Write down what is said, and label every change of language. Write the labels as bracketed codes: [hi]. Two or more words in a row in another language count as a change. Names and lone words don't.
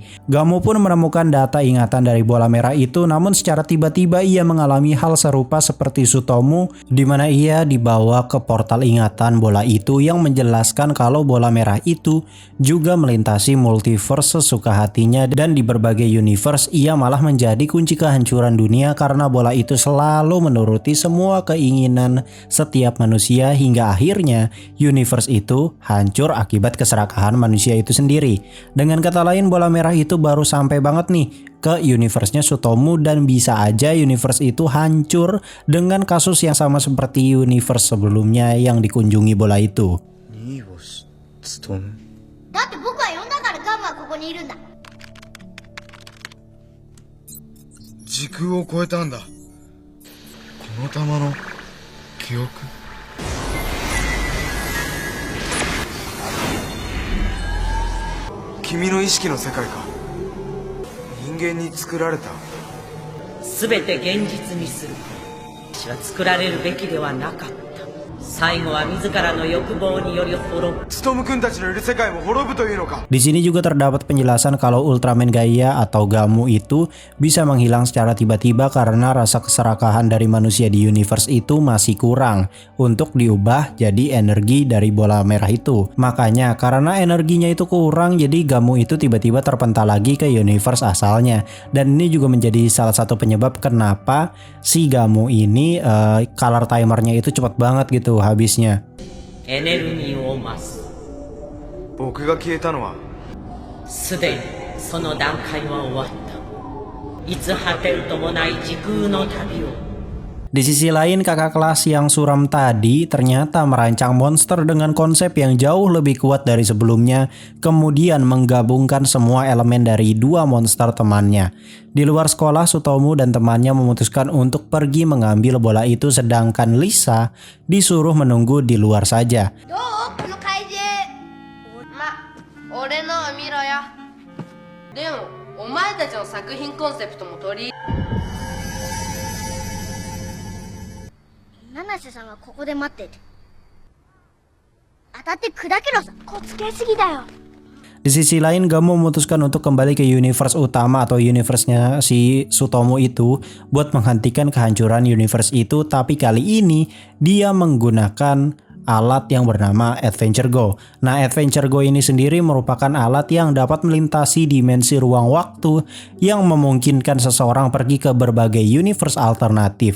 [id] Gamu pun menemukan data ingatan dari bola merah itu, namun secara tiba-tiba ia mengalami hal serupa seperti Tsutomu di mana ia dibawa ke portal ingatan bola itu yang menjelaskan kalau bola merah itu juga melintasi multiverse sesuka hatinya dan di berbagai universe ia malah menjadi kunci kehancuran dunia karena bola itu selalu menuruti semua keinginan setiap manusia hingga akhirnya universe itu hancur akibat keserakahan manusia itu sendiri. Dengan kata lain bola merah itu baru sampai banget nih ke universe-nya Tsutomu dan bisa aja universe itu hancur dengan kasus yang sama seperti universe sebelumnya yang dikunjungi bola itu. [ja] だって僕は呼んだからガムはここにいるんだ。時空を超えたんだ。この玉の記憶。君の意識の世界か。人間に作られた。すべて現実にする。私は作られるべきではなかった。最後は自らの欲望により滅ぶ。ツトム君たちのいる世界も滅ぶというのか。 [id] Di sini juga terdapat penjelasan kalau Ultraman Gaia atau Gamu itu bisa menghilang secara tiba-tiba karena rasa keserakahan dari manusia di universe itu masih kurang untuk diubah jadi energi dari bola merah itu. Makanya karena energinya itu kurang jadi Gamu itu tiba-tiba terpental lagi ke universe asalnya. Dan ini juga menjadi salah satu penyebab kenapa si Gamu ini color timernya itu cepat banget gitu habisnya. [ja] エネルギーを増す。僕が消えたのはすでにその段階は終わった。いつ果てるともない時空の旅を。 [id] Di sisi lain kakak kelas yang suram tadi ternyata merancang monster dengan konsep yang jauh lebih kuat dari sebelumnya, kemudian menggabungkan semua elemen dari dua monster temannya. Di luar sekolah Tsutomu dan temannya memutuskan untuk pergi mengambil bola itu sedangkan Lisa disuruh menunggu di luar saja. [ja] どう？この怪獣。ま、俺のを見ろよ。でも、お前たちの作品コンセプトも取り。七瀬さんはここで待ってて。当たって砕けろさ。こつけすぎだよ。 [id] Di sisi lain Gamu memutuskan untuk kembali ke universe utama atau universe-nya si Tsutomu itu buat menghentikan kehancuran universe itu, tapi kali ini dia menggunakan alat yang bernama Adventure Go. Nah, Adventure Go ini sendiri merupakan alat yang dapat melintasi dimensi ruang waktu yang memungkinkan seseorang pergi ke berbagai universe alternatif.